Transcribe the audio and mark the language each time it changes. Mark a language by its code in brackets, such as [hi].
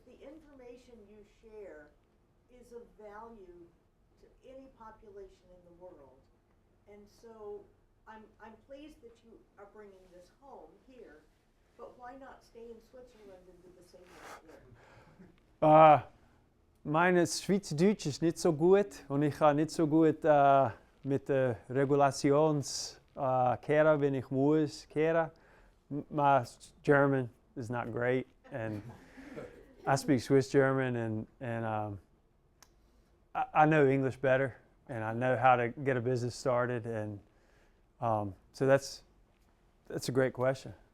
[en] The information you share is of value to any population in the world. And so I'm pleased that you are bringing this home here, but why not stay in Switzerland and do the same work there? [de] Meine Schweizerdeutsch ist nicht so gut und ich kann nicht so gut mit der Regulations wenn ich muss kehren. [en] My German is not great, and I speak Swiss German, and I know English better, and I know how to get a business started, and so that's a great question.